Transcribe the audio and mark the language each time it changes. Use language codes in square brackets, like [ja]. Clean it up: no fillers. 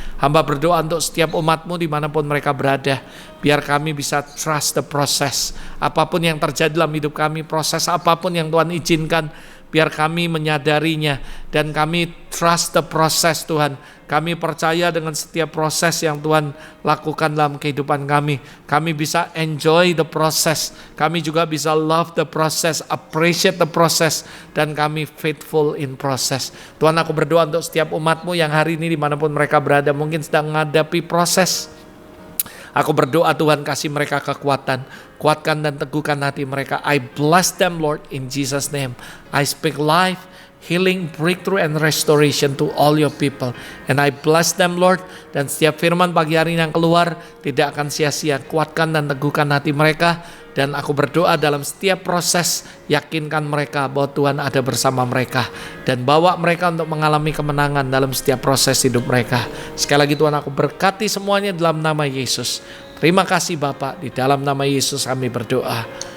[id] Hamba berdoa untuk setiap umat-Mu dimanapun mereka berada. Biar kami bisa [en] trust the process. [id] Apapun yang terjadi dalam hidup kami, proses apapun yang Tuhan izinkan, biar kami menyadarinya. Dan kami [en] trust the process [id] Tuhan. Kami percaya dengan setiap proses yang Tuhan lakukan dalam kehidupan kami. Kami bisa [en] enjoy the process. [id] Kami juga bisa [en] love the process, appreciate the process. [id] Dan kami [en] faithful in process. [id] Tuhan, aku berdoa untuk setiap umat-Mu yang hari ini dimanapun mereka berada, mungkin sedang menghadapi proses. Aku berdoa Tuhan, kasih mereka kekuatan. Kuatkan dan teguhkan hati mereka. [en] I bless them Lord in Jesus name. I speak life, healing, breakthrough, and restoration to all your people. And I bless them Lord. [id] Dan setiap firman pagi hari yang keluar tidak akan sia-sia. Kuatkan dan teguhkan hati mereka. Dan aku berdoa dalam setiap proses, yakinkan mereka bahwa Tuhan ada bersama mereka. Dan bawa mereka untuk mengalami kemenangan dalam setiap proses hidup mereka. Sekali lagi Tuhan, aku berkati semuanya dalam nama Yesus. Terima kasih Bapak, di dalam nama Yesus kami berdoa.